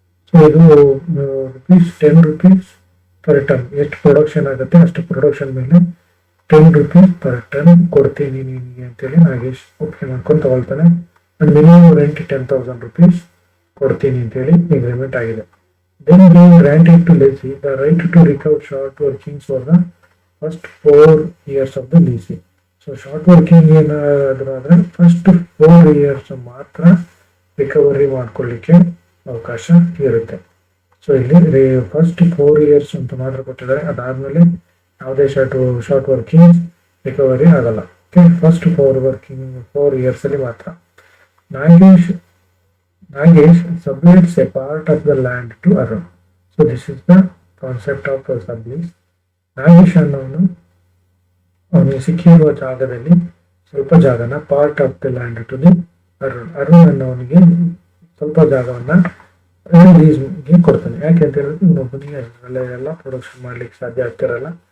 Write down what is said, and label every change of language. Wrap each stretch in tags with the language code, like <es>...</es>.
<kn>So ಇದು ₹10 per ton, ಎಷ್ಟು production ಆಗುತ್ತೆ ಅಷ್ಟು ಪ್ರೊಡಕ್ಷನ್ ಮೇಲೆ ₹10 ಪರ್ ಟನ್ ಕೊಡ್ತೀನಿ ನಿನಗೆ ಅಂತೇಳಿ ನಾಗೇಶ್ ಒಪ್ಪಿಗೆ ಮಾಡ್ಕೊಂಡು ತಗೊಳ್ತಾನೆ. ಅಂಡ್ ಮಿನಿಮಮ್ ರೆಂಟ್ ₹10,000 ಕೊಡ್ತೀನಿ ಅಂತೇಳಿ ಅಗ್ರಿಮೆಂಟ್ ಆಗಿದೆ.</kn> <en>Then being granted to lessee the right to recover short workings for the first 4 years of the lease.</en> <kn>So short working ಏನಾದರೂ ಆದರೆ ಫಸ್ಟ್ 4 years ಮಾತ್ರ ರಿಕವರಿ ಮಾಡ್ಕೊಳ್ಳಿಕ್ಕೆ ಅವಕಾಶ ಇರುತ್ತೆ. ಸೊ ಇಲ್ಲಿ ಫಸ್ಟ್ 4 years ಅಂತ ಮಾತ್ರ ಕೊಟ್ಟಿದ್ದಾರೆ. ಅದಾದ್ಮೇಲೆ ಯಾವುದೇ ಶಾರ್ಟ್ ವರ್ಕಿಂಗ್ ರಿಕವರಿ ಆಗಲ್ಲ. ಓಕೆ, ಫಸ್ಟ್ 4 years ಅಲ್ಲಿ ಮಾತ್ರ.</kn> <en>Nagesh subleases a part of the land to Arun. So this is the concept of sublease.</en> <kn>Nagesh ಅನ್ನೋನು ಅವನಿಗೆ ಸಿಕ್ಕಿರುವ ಜಾಗದಲ್ಲಿ ಸ್ವಲ್ಪ ಜಾಗನ</kn> <en>part of the land to the</en> <kn>Arun ಅನ್ನೋನಿಗೆ ಸ್ವಲ್ಪ ಜಾಗವನ್ನ ಲೀಸ್ಗೆ ಕೊಡ್ತಾನೆ. ಯಾಕೆ ಅಂತ ಹೇಳಿದ್ರೆ ಇನ್ನೊಬ್ಬನಿಗೆ ಎಲ್ಲ ಪ್ರೊಡಕ್ಷನ್ ಮಾಡ್ಲಿಕ್ಕೆ ಸಾಧ್ಯ ಆಗ್ತಿರಲ್ಲ.</kn>